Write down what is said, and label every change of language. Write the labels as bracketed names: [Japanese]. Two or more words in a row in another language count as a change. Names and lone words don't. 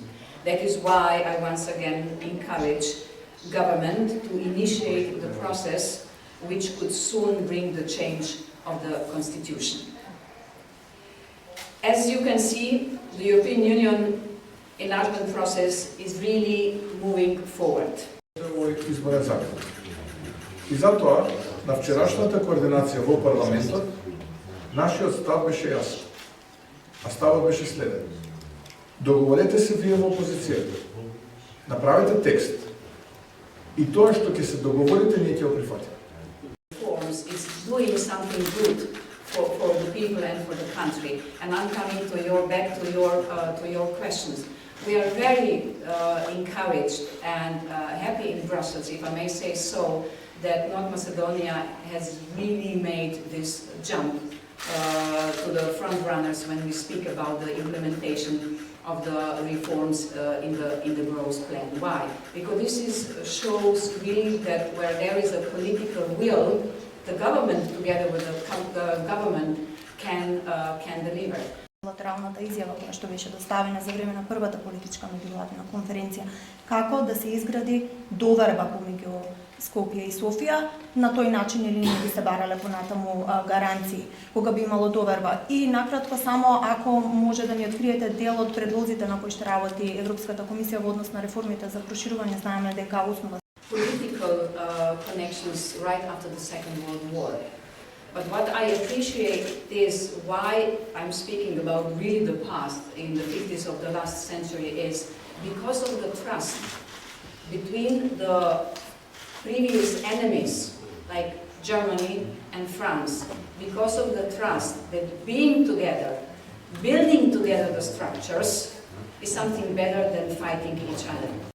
[English] That is why I once again encourage government to initiate the process which could soon bring the change of the constitution. As you can see, the European Union enlargement process is really moving forward. [Macedonian] Изборен закон. И затоа, на вчерашната координација во парламентот, нашиот став беше јасен. А ставот беше следен. Договорете се вие во опозицијата. Направете текст и тоа што ќе се договорите, ние ќе го прифатиме. [English] Reforms is doing something good for the people and for the country. And I'm coming to your questions. We are very encouraged and happy in Brussels, if I may say so, that North Macedonia has really made this jump to the front runners when we speak about the implementation of the reforms in the growth plan. Why? Because this shows really that where there is a political will, the government together with the government can deliver. [Macedonian] Латералната изјава која што беше доставена за време на првата политичка меѓувладина конференција, како да се изгради доверба помеѓу Скопје и Софија, на тој начин или не би се барале понатаму гаранции, кога би имало доверба. И накратко само, ако може да ни откриете дел од предлозите на кои што работи Европската комисија во однос на реформите за проширување, знаеме дека основа [English] political connections right after the Second World War. But what I appreciate is why I'm speaking about really the past in the 50s of the last century is because of the trust between the previous enemies like Germany and France, because of the trust that being together, building together the structures is something better than fighting each other.